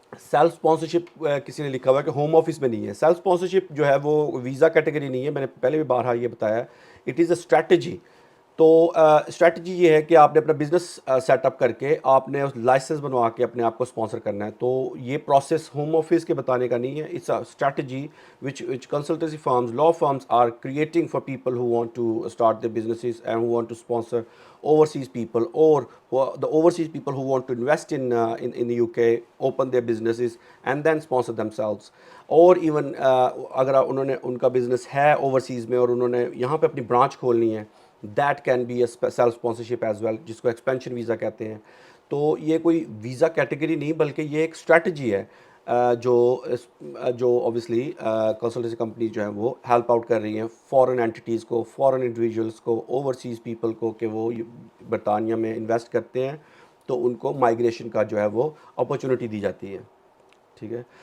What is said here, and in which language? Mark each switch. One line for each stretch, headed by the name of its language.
Urdu: Self sponsorship کسی نے لکھا ہوا ہے کہ ہوم آفس میں نہیں ہے. سیلف اسپانسرشپ جو ہے وہ ویزا کیٹیگری نہیں ہے, میں نے پہلے بھی بارہا یہ بتایا.
English: It is a strategy.
Urdu: تو اسٹریٹجی یہ ہے کہ آپ نے اپنا بزنس سیٹ اپ کر کے آپ نے لائسنس بنوا کے اپنے آپ کو اسپانسر کرنا ہے. تو یہ پروسیس ہوم آفس کے بتانے کا نہیں ہے.
English: It's a strategy which consultancy firms, law firms are creating for people who want to start their businesses and who want to sponsor overseas people, or the overseas people who want to invest in the UK, open their businesses and then sponsor themselves.
Urdu: اور even اگر انہوں نے ان کا business ہے overseas میں اور انہوں نے یہاں پہ اپنی برانچ کھولنی ہے,
English: that can be a self sponsorship as well,
Urdu: جس کو ایکسپینشن ویزا کہتے ہیں. تو یہ کوئی ویزا کیٹیگری نہیں بلکہ یہ ایک اسٹریٹجی ہے جو اوبیسلی کنسلٹنسی کمپنی جو ہیں وہ ہیلپ آؤٹ کر رہی ہیں فارن اینٹیز کو, فارن انڈیویجولس کو, اوورسیز پیپل کو, کہ وہ برطانیہ میں انویسٹ کرتے ہیں تو ان کو مائیگریشن کا جو ہے وہ اپرچونیٹی دی جاتی ہے. ٹھیک ہے.